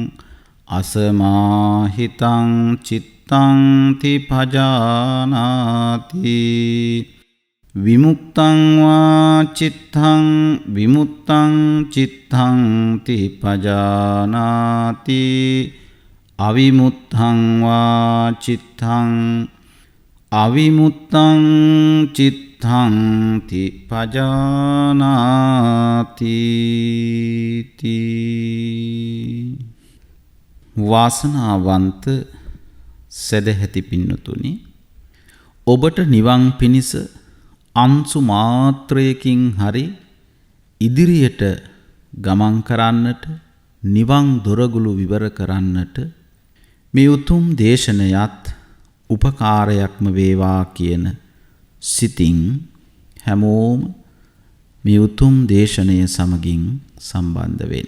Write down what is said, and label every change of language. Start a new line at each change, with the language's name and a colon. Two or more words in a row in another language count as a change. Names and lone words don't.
Pali: අසමාහිතං චිත්තං තිපජානාති විමුක්තං වා චිත්තං විමුක්තං චිත්තං තිපජානාති අවිමුත්තං වා චිත්තං අවිමුත්තං චිත්තං
Sinhala: තිපජානාති වාසනාවන්ත සදැහැති පින්නතුනි ඔබට නිවන් පිණිස අංශු මාත්‍රයකින් හරි ඉදිරියට ගමන් කරන්නට නිවන් දොරගුළු විවර කරන්නට මේ උතුම් දේශනයත් උපකාරයක්ම වේවා කියන සිතින් හැමෝම මේ උතුම් දේශනය සමගින් සම්බන්ධ වෙන්න.